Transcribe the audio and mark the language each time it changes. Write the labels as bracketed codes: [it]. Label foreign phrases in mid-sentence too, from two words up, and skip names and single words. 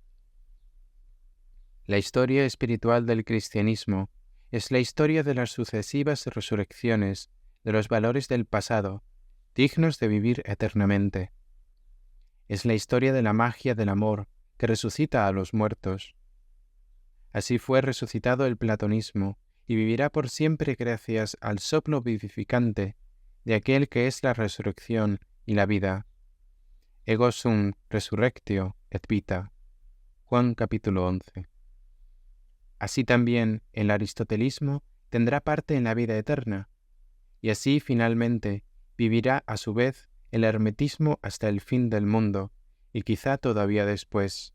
[es] La historia espiritual del cristianismo es la historia de las sucesivas resurrecciones de los valores del pasado, dignos de vivir eternamente. Es la historia de la magia del amor que resucita a los muertos. Así fue resucitado el platonismo y vivirá por siempre gracias al soplo vivificante de aquel que es la resurrección y la vida. [la] Ego sum resurrectio et vita. [es] Juan capítulo 11. Así también el aristotelismo tendrá parte en la vida eterna, y así finalmente vivirá a su vez el hermetismo hasta el fin del mundo, y quizá todavía después.